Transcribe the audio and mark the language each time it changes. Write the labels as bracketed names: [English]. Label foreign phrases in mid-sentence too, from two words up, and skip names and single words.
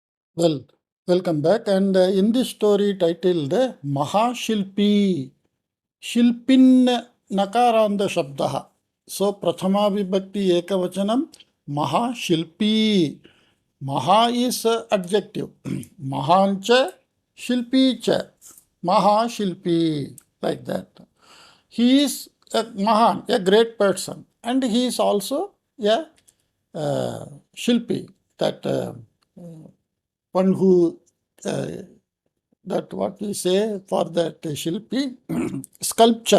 [English] Well, welcome back. And in this story titled Maha Shilpi, [Sanskrit] शिल्पिन् नकारान्द शब्दः. So, प्रथमा विभक्ति एकवचनम्, महाशिल्पी. [English] Maha is adjective. [Sanskrit] महान्च, शिल्पी च. [English] Maha Shilpi. Like that. He is a Mahan, a great person. And he is also a Shilpi, that one who that what we say for that Shilpi sculpture.